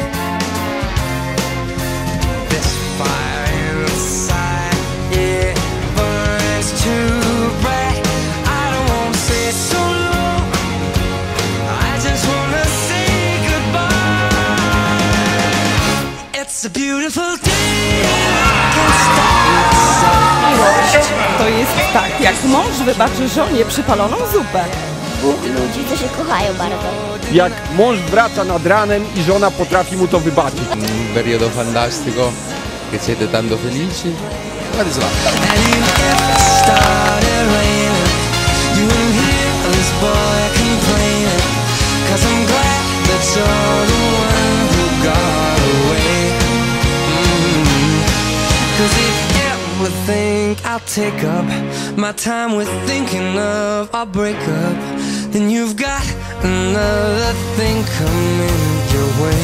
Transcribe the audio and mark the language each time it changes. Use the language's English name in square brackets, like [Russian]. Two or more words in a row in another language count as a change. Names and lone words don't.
[English] This fire inside, it burns too bright. I don't wanna say so long, I just wanna say goodbye. It's a beautiful day, I can't stop myself. [Polish] Miłość to jest tak, jak mąż wybaczy żonie przypaloną zupę. Dwóch ludzi, co się kochają bardzo. Jak mąż wraca nad ranem i żona potrafi mu to wybaczyć. [Italian] Un periodo fantastico, che siete tanto felici. Guarda là. [English] And even if it started raining, you wouldn't hear this boy complaining. 'Cause I'm glad that you're the one who got away. 'Cause if you ever think I'll take up my time with thinking of our breakup, then you've got another thing coming your way.